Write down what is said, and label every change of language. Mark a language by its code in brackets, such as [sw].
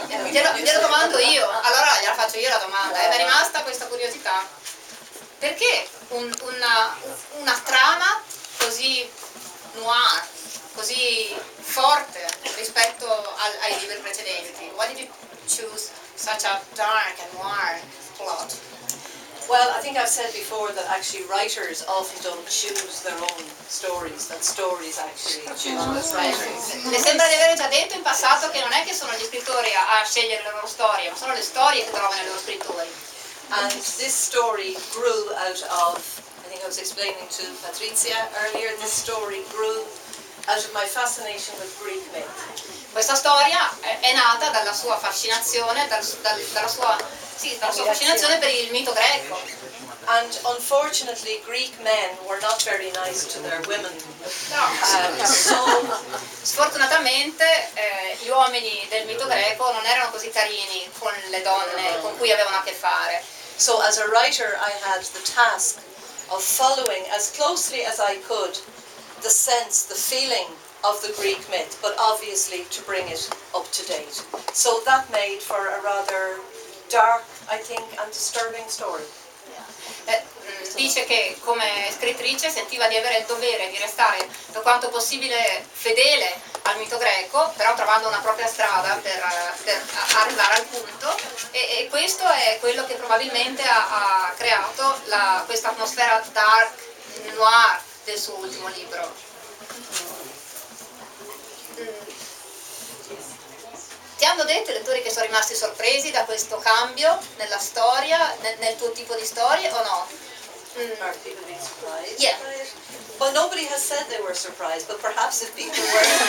[it] Glielo domando io, allora gliela faccio io la domanda. Mi è rimasta questa curiosità. Perché una trama così noir, così forte rispetto ai libri precedenti? [en] Why did you choose such a dark and noir plot? Well, I think I've said before that actually writers often don't choose their own stories, that stories actually choose writers. [it] Mi sembra di aver già detto in passato che non è che sono gli scrittori a scegliere le loro storie, ma sono le storie che trovano i loro scrittori. [en] And this story grew out of, I think I was explaining to Patrizia earlier, this story grew out of my fascination with Greek myth. [it] Questa storia è nata dalla sua fascinazione, dalla sua fascinazione per il mito greco. [en] And unfortunately, Greek men were not very nice to their women. [it] Sfortunatamente gli uomini del mito greco non erano così carini con le donne con cui avevano a che fare. [en] So as a writer, I had the task of following as closely as I could the sense, the feeling of the Greek myth, but obviously to bring it up to date. So that made for a rather dark, I think, and disturbing story. [it] Dice che come scrittrice sentiva di avere il dovere di restare per quanto possibile fedele al mito greco, però trovando una propria strada per arrivare al punto, e questo è quello che probabilmente ha creato questa atmosfera dark, noir del suo ultimo libro. Ti hanno detto i lettori che sono rimasti sorpresi da questo cambio nella storia, nel tuo tipo di storie o no? [en] Are people being surprised? Yeah. By it? Well, nobody has said they were surprised, but perhaps if people were...